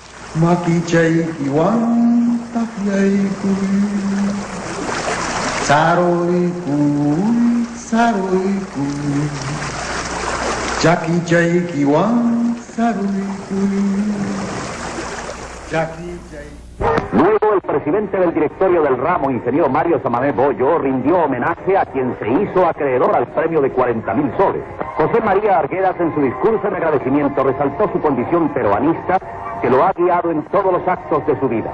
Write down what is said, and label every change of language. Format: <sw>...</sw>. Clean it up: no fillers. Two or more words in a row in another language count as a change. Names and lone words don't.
<qu>Makichay kiwan takyay kuy saroy kuy Chakichay kiwan saroy kuy Chakichay.</qu> <es>Luego el presidente del directorio del ramo, ingeniero Mario Samamé Bollo, rindió homenaje a quien se hizo acreedor al premio de 40.000 soles. José María Arguedas, en su discurso de agradecimiento, resaltó su condición peruanista que lo ha guiado en todos los actos de su vida.</es>